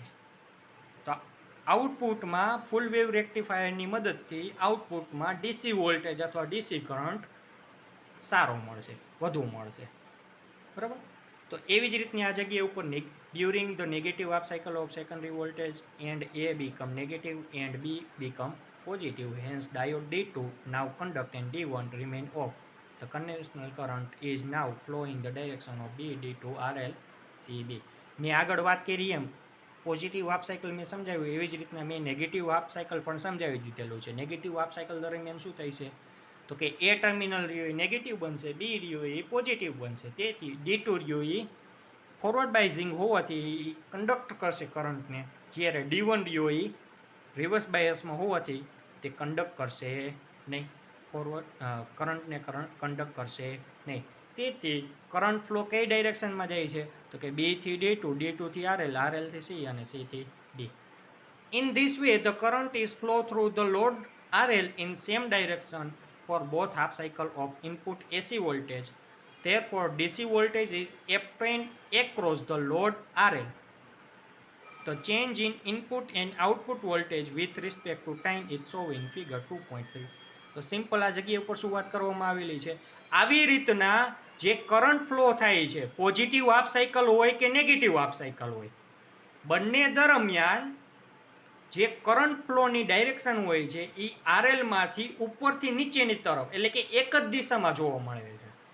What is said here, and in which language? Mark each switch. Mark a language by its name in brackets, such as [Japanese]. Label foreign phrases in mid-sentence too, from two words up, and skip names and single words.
[Gujarati] તો આઉટપુટમાં [English] full wave [Gujarati] રેક્ટિફાયરની મદદથી આઉટપુટમાં [English] DC voltage [Gujarati] અથવા [English] DC current [Gujarati] સારો મળશે, વધુ મળશે. બરાબર. તો એવી જ રીતની આ જગ્યા ઉપર [English] during the negative half cycle of secondary voltage and A become negative and B become positive. Hence diode D2 now conduct and D1 remain off. The conventional current is now flowing the direction of B D2 RL CB. [Gujarati] મેં આગળ વાત કરી એમ [English] positive half cycle [Gujarati] મેં સમજાવ્યું એવી જ રીતના મેં [English] negative half cycle [Gujarati] પણ સમજાવી દીધેલું છે. [English] negative half cycle [Gujarati] દરમિયાન શું થાય છે? તો કે એ ટર્મિનલ રહ્યો એ નેગેટિવ બનશે, બી રહ્યો એ પોઝિટિવ બનશે. તેથી D2 રહ્યો એ [English] forward biasing [Gujarati] હોવાથી કંડક્ટ કરશે કરંટને, જ્યારે D1 રહ્યો એ રિવર્સ બાયસમાં હોવાથી તે કંડક્ટ કરશે નહીં, કરંટને કંડક્ટ કરશે નહીં. તેથી [English] current flow [Gujarati] કઈ ડાયરેક્શનમાં જાય છે? તો કે B થી D2, D2 થી RL, RL થી C અને C થી D. [English] In this way the current is flow through the load RL in same direction for both half cycle of input AC voltage. Therefore DC voltage is obtained across the load RL. The change in input and output voltage with respect to time is shown in figure 2.3. [Gujarati] તો સિમ્પલ આ જગ્યા ઉપર શું વાત કરવામાં આવેલી છે? આવી રીતના જે [English] current flow [Gujarati] થાય છે, [English] positive half cycle [Gujarati] હોય કે [English] negative half cycle [Gujarati] હોય, બંને દરમિયાન જે કરંટ ફ્લોની ડાયરેક્શન હોય છે એ RL માંથી ઉપરથી નીચેની તરફ એટલે કે એક જ દિશામાં જોવા મળે છે.